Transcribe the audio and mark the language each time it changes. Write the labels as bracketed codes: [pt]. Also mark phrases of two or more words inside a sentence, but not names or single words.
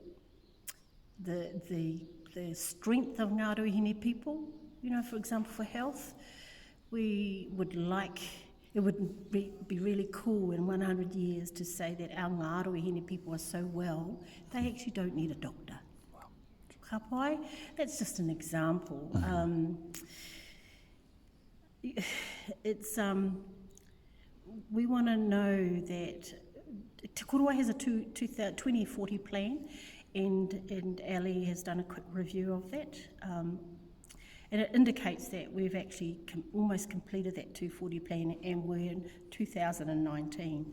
[en] The strength of Ngaruahine people, you know, for example, for health, we would like, it would be really cool in 100 years to say that our Ngaruahine people are so well, they actually don't need a doctor. [mi] Wow. Ka pai? [en] That's just an example. We want to know that Te Korowai has a 2040 plan, and Ali has done a quick review of that, and it indicates that we've actually almost completed that 240 plan, and we're in 2019.